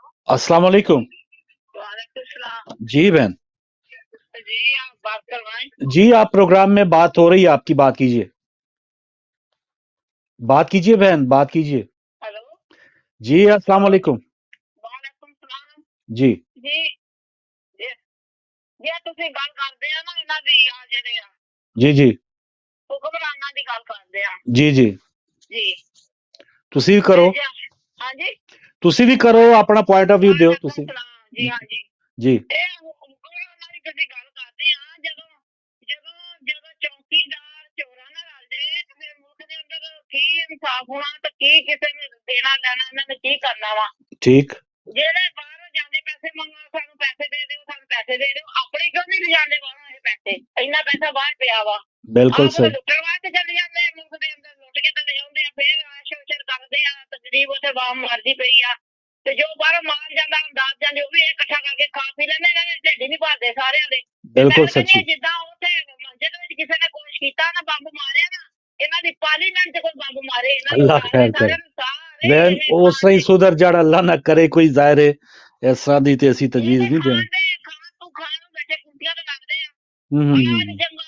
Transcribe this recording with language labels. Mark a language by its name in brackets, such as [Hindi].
[Hindi] अस्सलाम वालेकुम। जी बहन। जी आप बात करवाएं। जी आप प्रोग्राम में बात हो रही है आपकी, बात कीजिए, बात कीजिए बहन, बात कीजिए। हेलो जी अस्सलाम वालेकुम। वालेकुम सलाम जी जी [Punjabi] ਜੇ ਤੁਸੀਂ ਗੱਲ ਕਰਦੇ ਆ ਨਾ ਇਹਨਾਂ ਦੀ ਆ ਜਿਹੜੇ ਆ जी जी ਹੁਕਮਰਾਨਾਂ ਦੀ ਗੱਲ ਕਰਦੇ ਆ जी जी ਜੀ ਤੁਸੀਂ ਵੀ ਕਰੋ, ਹਾਂਜੀ ਤੁਸੀਂ ਵੀ ਕਰੋ, ਆਪਣਾ ਪੁਆਇੰਟ ਆਫ View ਦਿਓ ਤੁਸੀਂ। ਜੀ ਹਾਂਜੀ ਜੀ ਇਹ ਹੁਕਮਰਾਨਾਂ ਦੀ ਤੁਸੀਂ ਗੱਲ ਕਰਦੇ ਆ, ਜਦੋਂ ਜਦੋਂ ਜਦੋਂ ਚੌਕੀਦਾਰ ਚੋਰਾਂ ਨਾਲ ਰਲ ਜਾਏ ਤੇ ਫਿਰ ਮੁਲਕ ਦੇ ਅੰਦਰ ਕੀ ਇਨਸਾਫ ਹੋਣਾ ਤੇ ਕੀ ਕਿਸੇ ਨੂੰ ਦੇਣਾ ਲੈਣਾ, ਇਹਨਾਂ ਨੇ ਕੀ ਕਰਨਾ ਵਾ। ਠੀਕ। ਜਿਹੜੇ ਬਾਹਰੋਂ ਜਾਂਦੇ ਪੈਸੇ ਮੰਗੋ, ਸਾਨੂੰ ਪੈਸੇ ਦੇ ਦਿਓ, ਸਾਨੂੰ ਪੈਸੇ ਦੇ ਦਿਓ, ਆਪਣੇ ਕਿਉਂ ਨਹੀਂ ਲਿਜਾਂਦੇ ਬਾਹਰੋਂ ਇਹ ਪੈਸੇ, ਇੰਨਾ ਪੈਸਾ ਬਾਹਰ ਪਿਆ ਵਾ। ਬਿਲਕੁਲ ਆਪ ਸਹੀ। ਲੁੱਟਣ ਵਾਸਤੇ ਚੱਲੇ ਜਾਂਦੇ ਆ, ਮੁਲਕ ਦੇ ਅੰਦਰ ਲੁੱਟ ਕੇ ਤੇ ਲੈ ਆਉਂਦੇ ਆ, ਫਿਰ ਆਸ਼ਰ ਕਰਦੇ ਆ ਤੇ ਗਰੀਬ ਉੱਥੇ ਬਾਮ ਮਰਦੀ ਪਈ ਆ, ਤੇ ਜੋ ਬਾਹਰੋਂ ਮਾਲ ਜਾਂਦਾ ਅੰਦਾਜ਼ ਜਾਂਦੇ ਉਹ ਵੀ ਇਕੱਠਾ ਕਰਕੇ ਖਾ ਪੀ ਲੈਂਦੇ, ਇਹਨਾਂ ਦੇ ਢਿੱਡ ਨਹੀਂ ਭਰਦੇ ਸਾਰਿਆਂ ਦੇ। ਬਿਲਕੁਲ ਸੱਚੀ। ਜਿੱਦਾਂ ਉੱਥੇ ਮੰਜ਼ਿਲ ਵਿੱਚ ਕਿਸੇ ਨੇ ਕੋਸ਼ਿਸ਼ ਕੀਤਾ ਨਾ, ਬੰਬ ਮਾਰਿਆ ਨਾ, ਇਹਨਾਂ ਦੀ ਪਾਰਲੀਮੈਂਟ 'ਚ ਕੋਈ ਬੰਬ ਮਾਰੇ, [Hindi] अल्लाह खैर करे बहन, उस तरह ही सुधर जाड़, अल्लाह ना करे कोई ज़ाहिर है इस तरह [Punjabi] दी ते असी [Hindi] तजवीज़ नहीं देनी।